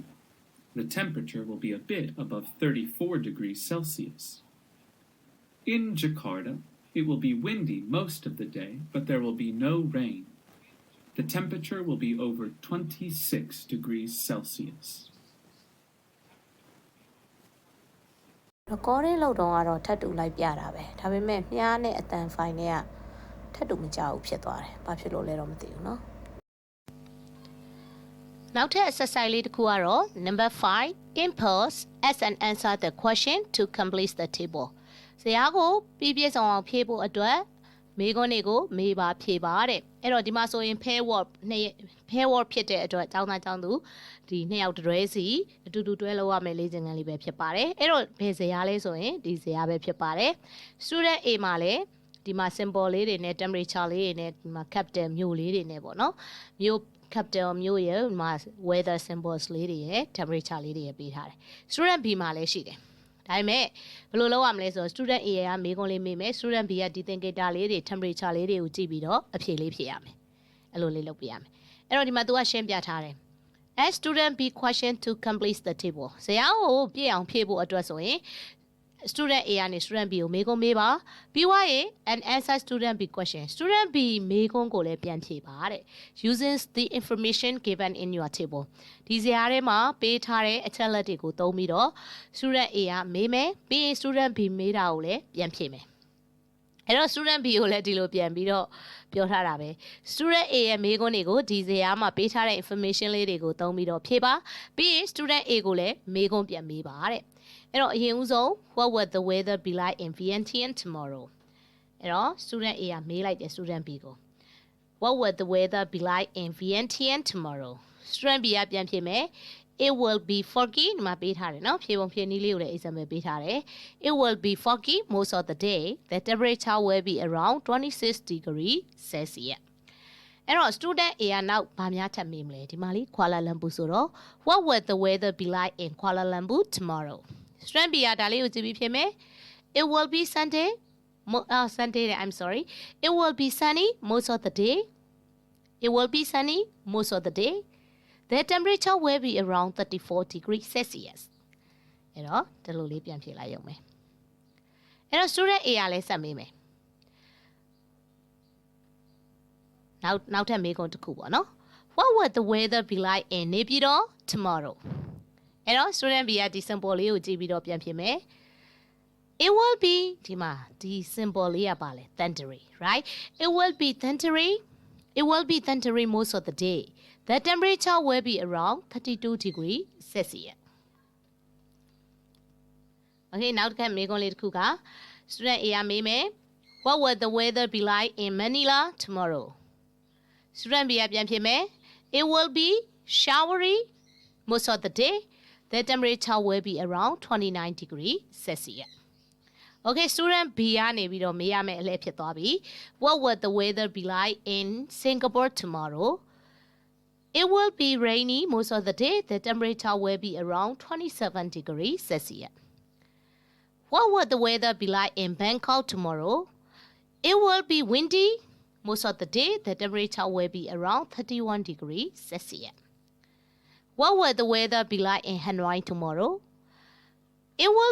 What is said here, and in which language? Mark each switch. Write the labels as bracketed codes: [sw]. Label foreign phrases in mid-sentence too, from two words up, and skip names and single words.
[en] The temperature will be a bit above 34 degrees Celsius. In Jakarta, it will be windy most of the day, but there will be no rain. The temperature will be over 26 degrees Celsius. [my] recording လုပ်တော့ကတော့ထပ်တူလိုက်ပြတာပဲဒါပေမဲ့မြားနဲ့အတန် file နဲ့ကထပ်တူမကြဘူးဖြစ်သွားတယ်ဘာဖြစ်လို့လဲတော့မသိဘူးเนาะ နောက်ထပ် exercise လေးတစ်ခုကတော့ [en] number 5 impose as and answer the question to complete the table [my] ဇယားကိုပြည့်စုံအောင်ဖြည့်ဖို့အတွက်မေးခွန်းတွေကိုမေးပါဖြေပါတဲ့အဲ့တော့ဒီမှာဆိုရင် [en] pair word [my] ဖြစ်တဲ့အတွက်အကြောင်းသားအကြောင်းသူဒီနှစ်ယောက်တွဲစီအတူတူတွဲလောက်ရမယ်လေ့ကျင့်ခန်းလေးပဲဖြစ်ပါတယ်အဲ့တော့ဘယ်ဇယားလဲဆိုရင်ဒီဇယားပဲဖြစ်ပါတယ် [en] student A [my] မှာလည်းဒီမှာ symbol လေးတွေနဲ့ temperature လေးတွေနဲ့ဒီမှာ capital မြို့လေးတွေနဲ့ပေါ့နော်မြို့ capital မြို့ရဲ့ဒီမှာ [en] weather symbols [my] လေးတွေရဲ့ temperature လေးတွေရဲ့ပေးထားတယ် [en] student B [my] မှာလည်းရှိတယ်ဒါပေမဲ့ဘယ်လိုလုပ်ရမလဲဆိုတော့ [en] student A [my] ကမေးခွန်းလေးမေးမယ် [en] student B [my] ကဒီသင်္ကေတလေးတွေ temperature လေးတွေကိုကြည့်ပြီးတော့အဖြေလေးဖြေရမယ်အဲ့လိုလေးလုပ်ပြရမယ်အဲ့တော့ဒီ မှာ तू ကရှင်းပြထားတယ် [en] as student B question to complete the table [my] ဇယားကိုပြည့်အောင်ဖြည့်ဖို့အတွက်ဆိုရင် [en] student A [my] ကနေ [en] student B [my] ကိုမေးခွန်းမေးပါပြီးွားရင် [en] an answer student B question student B [my] မေးခွန်းကိုလည်းပြန်ဖြေပါတဲ့ [en] using the information given in your table [my] ဒီဇယားထဲ မှာပေးထားတဲ့အချက်လက်တွေကိုသုံးပြီးတော့ [en] student A [my] ကမေးမယ်ပြီးရင် [en] student B [my] မေးတာကိုလည်းပြန်ဖြေမယ်အဲ့တော့ [en] student B [my] ကိုလည်းဒီလိုပြန်ပြီးတော့ပြောထားတာပဲ [en] student A [my] ရဲ့မေးခွန်းတွေကို ဒီဇယားမှာပေးထားတဲ့ information လေးတွေကိုသုံးပြီးတော့ဖြေပါပြီးရင် [en] student A [my] ကိုလည်းမေးခွန်းပြန်မေးပါတဲ့အဲ့တော့အရင်ဦးဆုံး [en] what would the weather be like in Vientiane tomorrow [my] အဲ့တော့ student A ကမေးလိုက်တယ် student B ကို [en] what would the weather be like in Vientiane tomorrow student B [my] ကပြန်ဖြေမယ် [en] it will be foggy [my] ဒီမှာပေးထားတယ်နော်ဖြေပုံဖြေနည်းလေးကိုလည်း example ပေးထားတယ် [en] it will be foggy most of the day the temperature will be around 26 degrees Celsius [my] အဲ့တော့ student A ကနောက်ဗာများထပ်မေးမလဲဒီမှာလေး Kuala Lumpur ဆိုတော့ [en] what would the weather be like in Kuala Lumpur tomorrow [my] student B ကဒါလေးကိုကြည့်ပြီးဖြေမယ် [en] it will be Sunday I'm sorry it will be sunny most of the day it will be sunny most of the day the temperature will be around 34 degrees Celsius [my] အဲ့တော့ဒီလိုလေးပြန်ဖြေလိုက်ရုံပဲအဲ့တော့ student A ကလည်းဆက်မေးမယ် နောက်ထပ်မေးခွန်းတစ်ခုပေါ့နော် [en] what would the weather be like in Naypyidaw tomorrow [my] အဲ့တော့ student B ကဒီ symbol လေးကိုကြည့်ပြီးတော့ပြန်ဖြေမယ် [en] it will be [my] ဒီမှာဒီ symbol လေးကပါလဲ [en] thundery right it will be thundery most of the day the temperature will be around 32 degrees Celsius okay [my] နောက်တစ်ခါမေးခွန်းလေးတစ်ခုက student A ကမေးမယ် [en] what would the weather be like in Manila tomorrow student B [my] ကပြန်ဖြေမယ် [en] it will be showery most of the day the temperature will be around 29 degrees Celsius okay [my] student B ကနေပြီးတော့မေးရ မယ့်အလဲဖြစ်သွားပြီ [en] what would the weather be like in Singapore tomorrow it will be rainy most of the day the temperature will be around 27 degrees Celsius what would the weather be like in Bangkok tomorrow it will be windy most of the day the temperature will be around 31 degrees Celsius what would the weather be like in Hanoi tomorrow it will